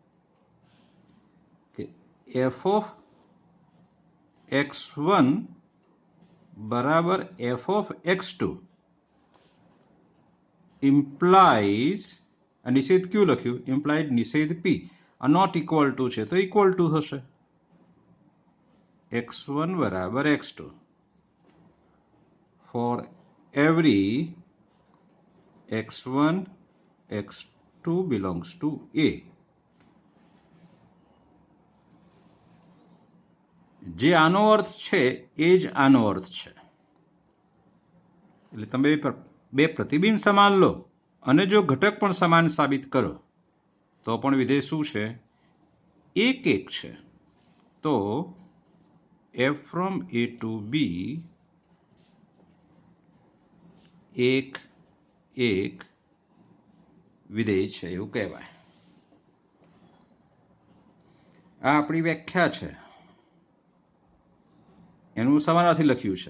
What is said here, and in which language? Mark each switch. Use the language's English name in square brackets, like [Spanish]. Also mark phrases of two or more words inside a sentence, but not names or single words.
[Gujarati] કે f ઓફ x1 બરાબર f ઓફ x2 ઇમ્પ્લાઇઝ, આ નિષેધ Q લખ્યું, ઇમ્પ્લાઇડ નિષેધ P, આ [English] not equal to [Gujarati] છે તો [English] equal to [Gujarati] થશે x1 બરાબર x2 [English] for every x1 x2 belongs to A. [Gujarati] જે આનો અર્થ છે એ જ આનો અર્થ છે. એટલે તમે બે પ્રતિબિંબ સમાન લો અને જો ઘટક પણ સમાન સાબિત કરો તો પણ વિધેય શું છે? એક છે. તો [English] f from A to B [Gujarati] એક વિધેય છે એવું કહેવાય. આ આપણી વ્યાખ્યા છે, એનું સમાનાર્થી લખ્યું છે.